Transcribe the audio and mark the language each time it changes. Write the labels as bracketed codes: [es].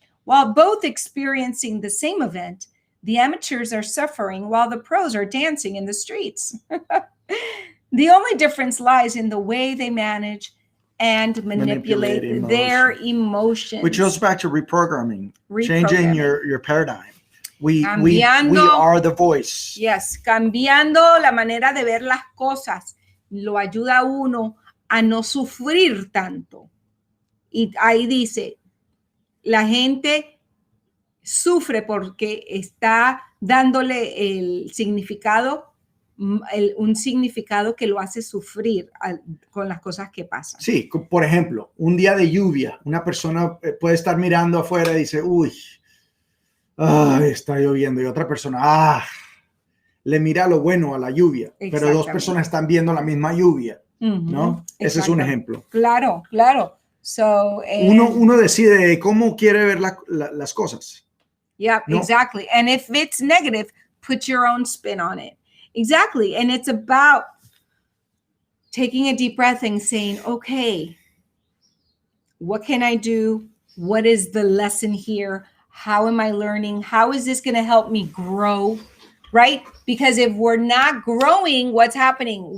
[en] While both experiencing the same event, the amateurs are suffering while the pros are dancing in the streets. The only difference lies in the way they manage and manipulate their emotions. Which goes back to reprogramming. Changing your paradigm. We are the voice. [es] Yes, cambiando la manera de ver las cosas lo ayuda a uno a no sufrir tanto. Y ahí dice, la gente sufre porque está dándole el significado, un significado que lo hace sufrir con las cosas que pasan. Sí, por ejemplo, un día de lluvia, una persona puede estar mirando afuera y dice, uy, está lloviendo, y otra persona, le mira lo bueno a la lluvia, pero dos personas están viendo la misma lluvia, ¿no? Ese es un ejemplo. Claro, claro. So, uno decide cómo quiere ver las cosas. [en] Yeah, ¿no? Exactly. And if it's negative, put your own spin on it. Exactly. And it's about taking a deep breath and saying, okay, what can I do? What is the lesson here? How am I learning? How is this going to help me grow? Right? Because if we're not growing, what's happening?